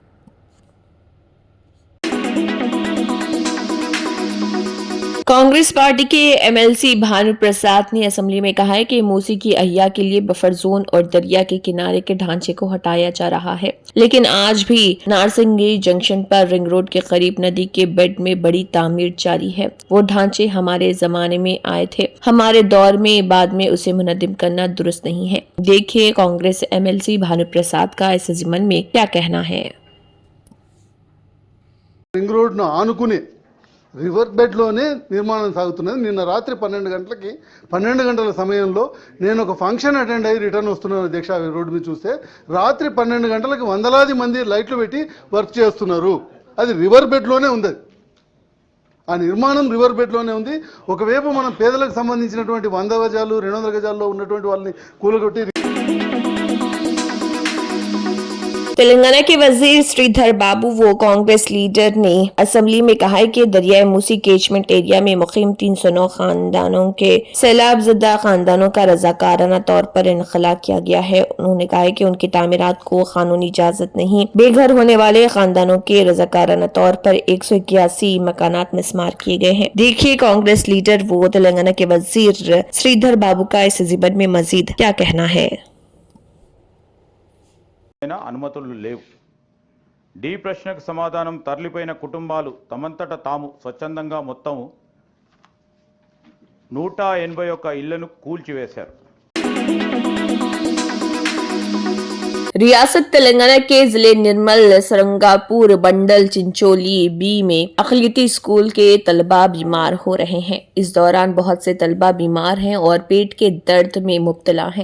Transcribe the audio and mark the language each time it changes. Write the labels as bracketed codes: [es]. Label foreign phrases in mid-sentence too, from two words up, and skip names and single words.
[ur] کانگریس پارٹی کے ایم ایل سی بھانو پرساد نے اسمبلی میں کہا ہے کہ موسی کی احیا کے لیے [en] buffer zone [ur] اور دریا کے کنارے کے ڈھانچے کو ہٹایا جا رہا ہے، لیکن آج بھی نارسنگی جنکشن پر [en] ring road [ur] کے قریب ندی کے بیڈ میں بڑی تعمیر جاری ہے. وہ ڈھانچے ہمارے زمانے میں آئے تھے، ہمارے دور میں، بعد میں اسے منہدم کرنا درست نہیں ہے. دیکھیے کانگریس ایم ایل سی بھانو پرساد کا اس ضمن میں کیا کہنا ہے. [en] ring roadను [te] ఆనుకుని [en] river bedలోనే [te] నిర్మాణం సాగుతున్నది. నిన్న రాత్రి 12 గంటల సమయంలో నేను ఒక [en] function attend [te] అయ్యి రిటర్న్ వస్తున్నాను అధ్యక్ష. రోడ్డు మీద చూస్తే రాత్రి 12 గంటలకు వందలాది మంది లైట్లు పెట్టి వర్క్ చేస్తున్నారు. అది [en] river bedలోనే [te] ఉంది. ఆ నిర్మాణం [en] river bedలోనే [te] ఉంది. ఒకవైపు మనం పేదలకు సంబంధించినటువంటి 100 గజాలు 200 గజాల్లో ఉన్నటువంటి వాళ్ళని కూలగొట్టి [ur] تلنگانہ کے وزیر سریدھر بابو وہ کانگریس لیڈر نے اسمبلی میں کہا ہے کہ دریائے موسی [en] catchment area [ur] میں مقیم 309 خاندانوں کے سیلاب زدہ خاندانوں کا رضاکارانہ طور پر انخلا کیا گیا ہے. انہوں نے کہا ہے کہ ان کی تعمیرات کو قانونی اجازت نہیں. بے گھر ہونے والے خاندانوں کے رضاکارانہ طور پر 181 مکانات مسمار کیے گئے ہیں. دیکھیے کانگریس لیڈر وہ تلنگانہ کے وزیر سریدھر بابو کا اس ضمن میں مزید کیا کہنا ہے. [te] అనుమతులు లేవు. డి ప్రశ్నకు సమాధానం తరలిపోయిన కుటుంబాలు తమంతట తాము స్వచ్ఛందంగా మొత్తం 181 ఇళ్లను కూల్చివేశారు. [ur] ریاست تلنگانہ کے ضلعے نرمل، سارنگاپور، بنڈل، چنچولی بی میں اقلیتی اسکول کے طلبہ بیمار ہو رہے ہیں. اس دوران بہت سے طلبہ بیمار ہیں اور پیٹ کے درد میں مبتلا ہیں.